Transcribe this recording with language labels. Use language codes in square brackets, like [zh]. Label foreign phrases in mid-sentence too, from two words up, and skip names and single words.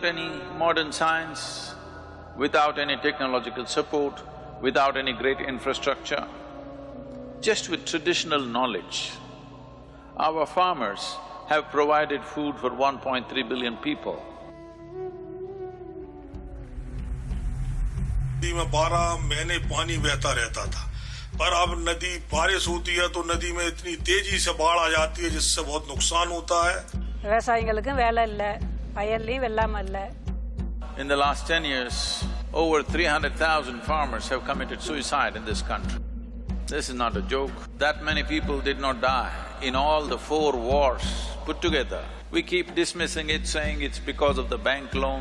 [en] any modern science, without any technological support, without any great infrastructure, just with traditional knowledge, our farmers have provided food for 1.3 billion people. [hi] नदी में 12 महीने पानी बहता रहता था, पर अब नदी बारिश होती है तो नदी में इतनी तेजी से बाढ़ आ जाती है जिससे बहुत नुकसान होता है. [ta] விவசாயிகளுக்கு வேலை இல்லை, வயல்லையும் வெள்ளாம இல்லை. [en] In the last 10 years, over 300,000 farmers have committed suicide in this country. This is not a joke. That many people did not die in all the 4 wars put together. We keep dismissing it, saying it's because of the bank loan.